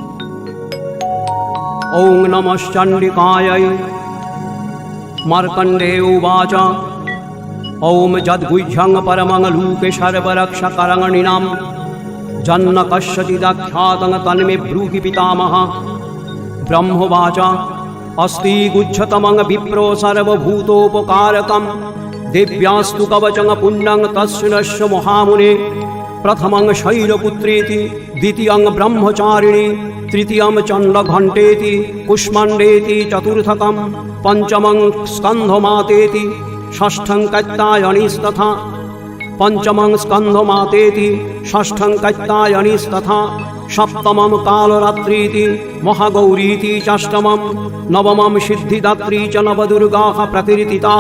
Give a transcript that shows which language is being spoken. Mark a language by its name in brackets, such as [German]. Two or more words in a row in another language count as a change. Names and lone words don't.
[Sanskrit] ওং নমশ্চণ্ডিকায় মার্কণ্ডেয় উবাচ ওম যদ্গুহ্যং পরমং লূকে সর্বরক্ষকরঙণিনাম জন্ন কশ্যচিদাখ্যাতং তন্মে ব্রূহি পিতামহ। ব্রহ্মোবাচ अस्ति गुह्यतमं विप्रो सर्वभूतोपकारकं देव्यास्तु कवचं पुण्यं तस्मिन्नस्य महामुने। प्रथमं शैलपुत्रेति, द्वितीयं ब्रह्मचारिणी, तृतीयं चण्डघण्टेति, कुष्माण्डेति, चतुर्थकं पञ्चमं स्कन्धमातेति, षष्ठं कात्यायनीस्तथा, पंचमं स्कन्धमातेति, षष्ठं कात्यायनीस्तथा, सप्तमं कालरात्रीति, महागौरीति षष्ठमं, नवमं सिद्धिदात्री च नवदुर्गाः प्रकीर्तिताः।